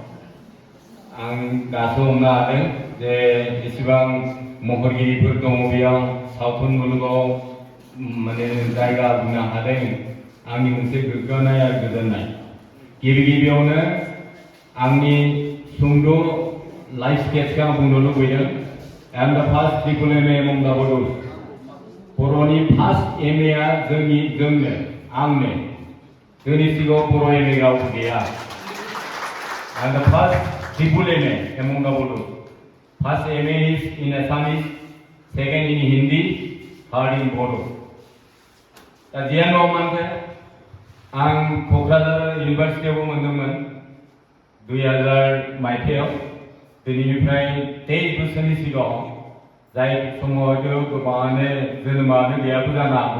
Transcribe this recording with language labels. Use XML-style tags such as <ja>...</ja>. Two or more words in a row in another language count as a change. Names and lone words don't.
<brx>आं दासो हमनो हादों जे जेसेबां महरगिरिफोर दङ बेयाव सावथुन मुलुगाव माने जायगा होनो हादों आंनि मोनसे गोग्गानाय आरो गोजोननाय। गिबियावनो आंनि सुंद' लाइफ स्केचखौ आं बुंनो लुबैदों।</brx> <en>I am the first triple MA among the Bodos.</en> <brx>बर'नि</brx> <en>first M A</en> <brx>आ जोंनो आंनो जोंनि सिगाङाव बर' एम ए राव गैया।</brx> <en>I am the first triple MA among the Bodos. First MA is in Assamese, second in Hindi, third in Bodo.</en> <brx>दा जियानो मानोथो आं क'क्राझार इउनिभारसिटियावबो मोनदोंमोन 2000 मायथाइयाव। दिनैनिफ्राय 23 बोसोरनि सिगाङाव जाय समाव गोबाङानो जोनोमानो गैयाबो जानो हागौ।</brx>